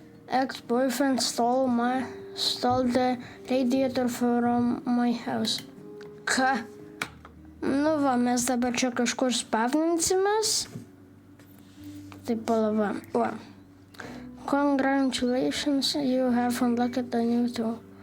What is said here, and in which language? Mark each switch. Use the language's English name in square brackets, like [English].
[English] Ex-boyfriend stole the radiator from my house. [Lithuanian] Ką? Nu va, mes dabar čia kažkur spavninsimės. Taip, palava. Va. [English] Congratulations, you have unlocked a new tool.